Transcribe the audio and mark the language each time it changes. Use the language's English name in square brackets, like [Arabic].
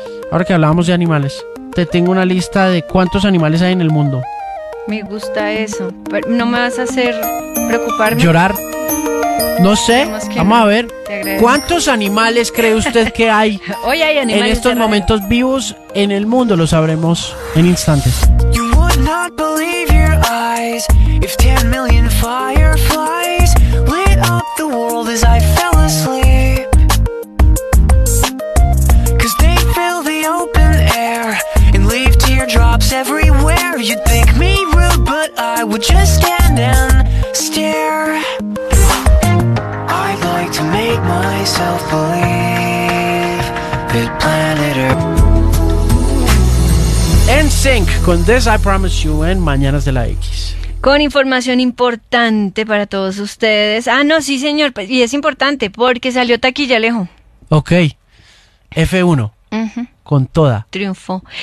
[Spanish] Ahora que hablábamos de animales, te tengo una lista de cuántos animales hay en el mundo. Me gusta eso. Pero no me vas a hacer preocuparme. Llorar. No sé, vamos a ver. ¿Cuántos animales cree usted que hay, hoy hay animales en estos momentos vivos en el mundo? Lo sabremos en instantes. [English] You would not believe your eyes if 10 million fireflies lit up the world as I fell asleep. 'Cause they fill the open air and leave teardrops everywhere. You'd think me rude, but I would just stand and stare. To make myself believe that planet Earth. [Spanish] NSYNC con This I Promise You en Mañanas de la X. Con información importante para todos ustedes. Ah, no, sí, señor. Y es importante porque salió taquilla, Alejo. Ok. F1. Con toda. Triunfó.